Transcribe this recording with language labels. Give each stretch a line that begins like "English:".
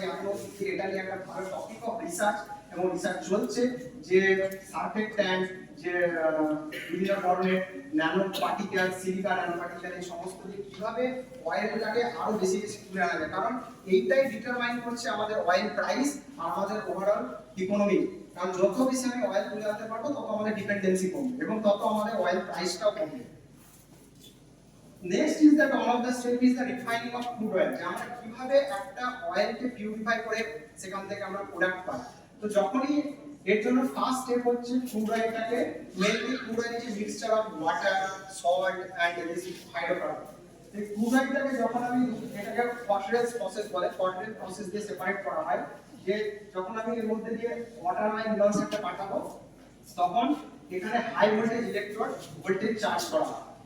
Bangla: এখন এটা নিয়ে একটা ভালো টপিক অফ রিসার্চ এবং রিসার্চ চলছে, যে সারফেক্ট্যান্ট, যে বিভিন্ন ধরনের nano particle, silica nano particle, এই সমস্ত দিয়ে কিভাবে অয়েলটাকে আরো বেশি বেশি তুলে আনা যায়, কারণ এইটাই ডিটারমাইন করছে আমাদের অয়েল প্রাইস আর আমাদের ওভারঅল ইকোনমি। কারণ যত বেশি আমি অয়েল তুলে আনতে পারবো তত আমাদের ডিপেন্ডেন্সি কমবে এবং তত আমাদের অয়েল প্রাইসটাও কমবে।
English: Next is that one of the step is the refining of crude oil,
Bangla: যে আমরা কিভাবে একটা অয়েলকে পিউরিফাই করে সেখান থেকে আমরা প্রোডাক্ট পাই। তো যখনই এর জন্য ফার্স্ট স্টেপ হচ্ছে crude অয়েলটাকে, mainly
English: Crude oil is mixture of water, salt and this hydrocarbon.
Bangla: এই ক্রুড অয়েলটাকে যখন আমি, এটাকে ফসফরেস প্রসেস বলে, ফসফরেস প্রসেস দিয়ে সেপারেট করা হয়, যে যখন আমি এর মধ্যে দিয়ে ওয়াটার লাইন লঞ্চটা পাঠাবো তখন এখানে high voltage electrode voltage charge করা হয়।